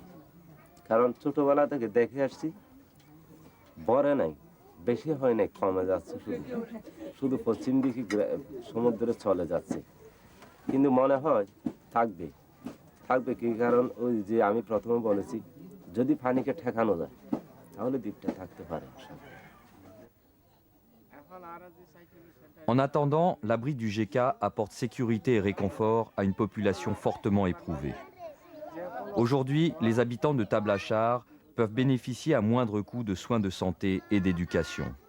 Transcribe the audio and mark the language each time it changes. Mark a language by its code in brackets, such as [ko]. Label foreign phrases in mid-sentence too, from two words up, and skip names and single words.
[bn] কারণ ছোটবেলা থেকে দেখে আসছি বড় নাই বেশি হয় নাই, কমে যাচ্ছে, শুধু পশ্চিম দিকে সমুদ্রে চলে যাচ্ছে। কিন্তু মনে হয় থাকবে থাকবে কি, কারণ ওই যে আমি প্রথমে বলেছি যদি পানিকে ঠেকানো যায় তাহলে দ্বীপটা থাকতে পারে। [fr] En attendant, l'abri du GK apporte sécurité et réconfort à une population fortement éprouvée. Aujourd'hui, les habitants de Tablachar peuvent bénéficier à moindre coût de soins de santé et d'éducation.